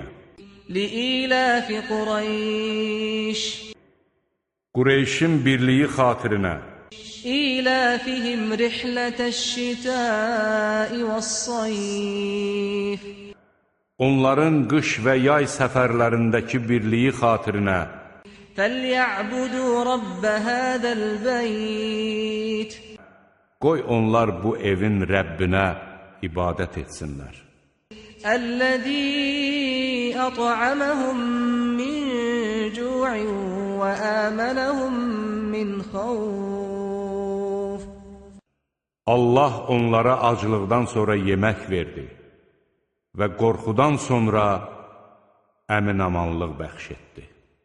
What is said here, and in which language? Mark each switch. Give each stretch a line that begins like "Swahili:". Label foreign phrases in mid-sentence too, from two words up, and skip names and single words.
Arabic: لإيلاف قريش.
Azerbaijani: Qureyşin birliyi xatirinə.
Arabic: إيلافهم رحلة الشتاء والصيف.
Azerbaijani: Onların qış və yay səfərlərindəki birliyi xatirinə.
Arabic: فَلْيَعْبُدُوا رَبَّ هَذَا الْبَيْتِ.
Azerbaijani: Qoy onlar bu evin Rəbbinə ibadət etsinlər.
Arabic: الَّذِي أَطْعَمَهُم مِّن جُوعٍ وَآمَنَهُم مِّنْ خَوْفٍ.
Azerbaijani: Allah onlara aclıqdan sonra yemək verdi və qorxudan sonra əmin-amanlıq bəxş etdi.